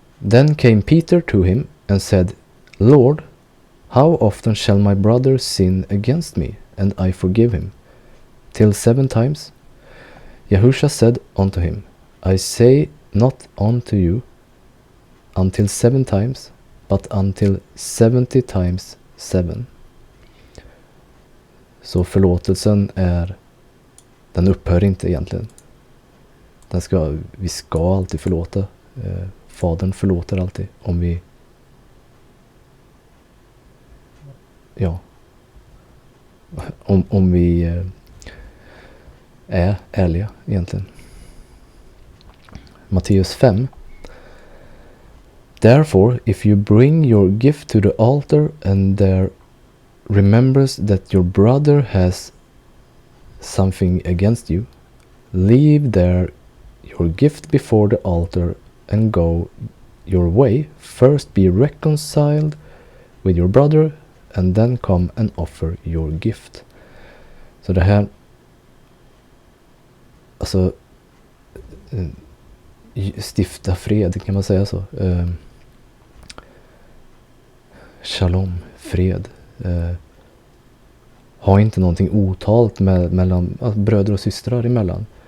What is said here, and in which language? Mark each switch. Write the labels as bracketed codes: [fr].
[en] Then came Peter to him and said, Lord, how often shall my brother sin against me, and I forgive him? Till 7 times? Yahusha said unto him, I say not unto you until 7 times, but until 70 times 7. [sv] Så förlåtelsen den upphör inte egentligen. Vi ska alltid förlåta. Fadern förlåter alltid om vi om vi är ärliga egentligen. Matteus 5. [en] Therefore, if you bring your gift to the altar and there remembers that your brother has something against you, leave there your gift before the altar and go your way. First be reconciled with your brother and then come and offer your gift. [sv] Så det här, alltså, stifta fred, kan man säga så. Shalom, fred. Ha inte någonting otalt mellan bröder och systrar emellan.